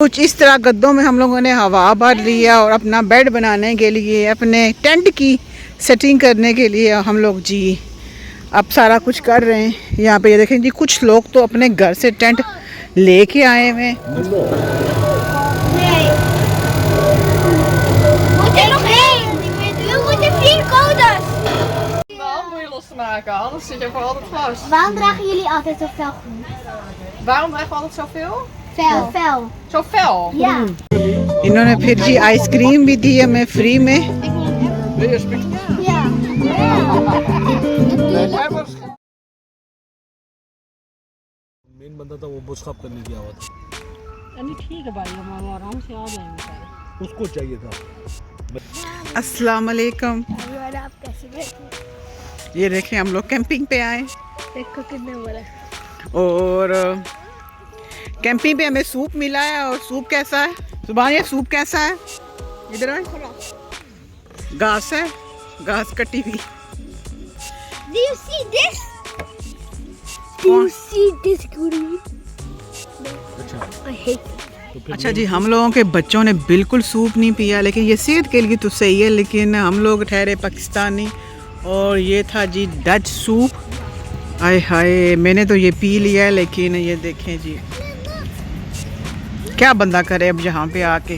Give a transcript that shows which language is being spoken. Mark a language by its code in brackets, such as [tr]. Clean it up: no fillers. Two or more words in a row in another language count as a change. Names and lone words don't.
[hi] कुछ इस तरह गद्दों में हम लोगों ने हवा भर लिया और अपना बेड बनाने के लिए, अपने टेंट की सेटिंग करने के लिए हम लोग जी अब सारा कुछ कर रहे हैं। यहाँ पे ये देखें जी, कुछ लोग तो अपने घर से टेंट लेके आए हुए हैं। [nl] Waarom dragen jullie altijd zo fel groen? Waarom dragen we altijd zoveel? Fel. Fel. Zo fel? Ja. [hi] इन्होंने फिर जी आइसक्रीम भी दी हमें फ्री में। [nl] Ja. [hi] मेन बंदा था वो बुश खराब करने की आवाज़। ठीक है भाई, हम आराम से आ जाएंगे। उसको चाहिए था। [ar] السلام عليكم. [hi] आप कैसे बैठे? ये देखें हम लोग कैंपिंग पे आए देखो कितने बड़ा। और कैंपिंग पे हमें सूप मिला है। और सूप कैसा है सुभान? ये सूप कैसा है? इधर आए। घास है, घास कटी हुई। [en] Do you see this? Do you see this green? I hate it. [hi] अच्छा जी, हम लोगों के बच्चों ने बिल्कुल सूप नहीं पिया, लेकिन ये सेहत के लिए तो सही है। लेकिन हम लोग ठहरे पाकिस्तानी और ये था जी डच सूप। आय हाय, मैंने तो ये पी लिया है, लेकिन ये देखें जी क्या बंदा करे अब यहाँ पे आके।